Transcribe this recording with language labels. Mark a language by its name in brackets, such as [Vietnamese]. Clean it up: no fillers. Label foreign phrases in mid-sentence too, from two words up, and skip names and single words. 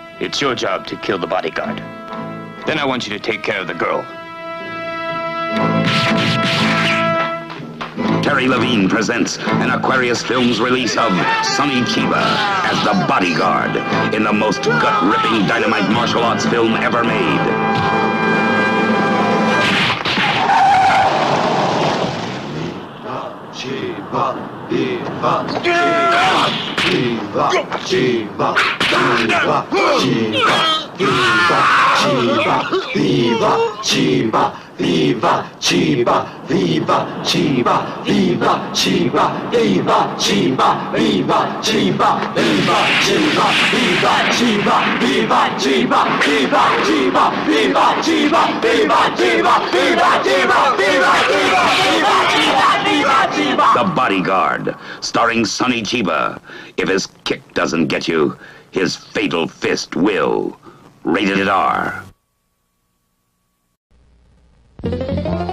[English] It's your job to kill the bodyguard. Then I want you to take care of the girl. Terry Levine presents an Aquarius Films release of Sonny Chiba as the bodyguard in the most gut-ripping dynamite martial arts film ever made. Chiba, Viva, Chiba, Viva, Chiba, Viva, Chiba, Viva, Chiba, Viva, Chiba, Viva, Chiba, Viva, Chiba, Viva, Chiba, Viva, Chiba, Viva, Chiba, Viva, Chiba, Viva, Chiba, Viva, Chiba, Viva, Chiba, Viva, Chiba, Viva, Chiba, Viva, Chiba, Viva, Chiba, Viva, Chiba. The Bodyguard, starring Sonny Chiba. If his kick doesn't get you, his fatal fist will. Rated R.